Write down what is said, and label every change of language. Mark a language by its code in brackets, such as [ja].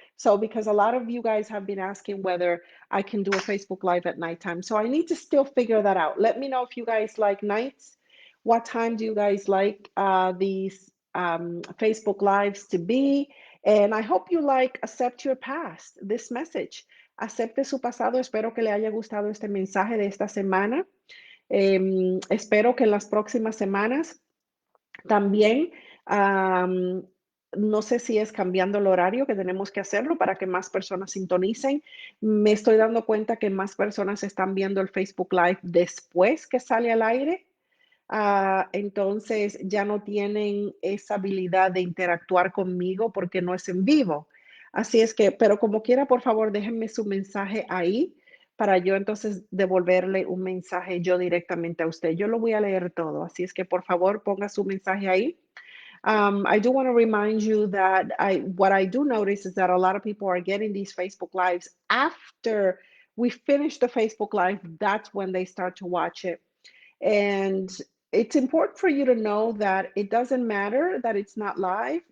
[en] So, because a lot of you guys have been asking whether I can do a Facebook Live at nighttime. So, I need to still figure that out. Let me know if you guys like nights. What time do you guys like these Facebook Lives to be? And I hope you like Accept Your Past, this message. [es] Acepte su pasado. Espero que le haya gustado este mensaje de esta semana. Espero que en las próximas semanas también, no sé si es cambiando el horario que tenemos que hacerlo para que más personas sintonicen. Me estoy dando cuenta que más personas están viendo el Facebook Live después que sale al aire. Entonces ya no tienen esa habilidad de interactuar conmigo porque no es en vivo. Así es que, pero como quiera, por favor, déjenme su mensaje ahí para yo entonces devolverle un mensaje yo directamente a usted. Yo lo voy a leer todo, así es que por favor ponga su mensaje ahí. [en] I do want to remind you that what I do notice is that a lot of people are getting these Facebook Lives after we finish the Facebook Live. That's when they start to watch it. And it's important for you to know that it doesn't matter that it's not live.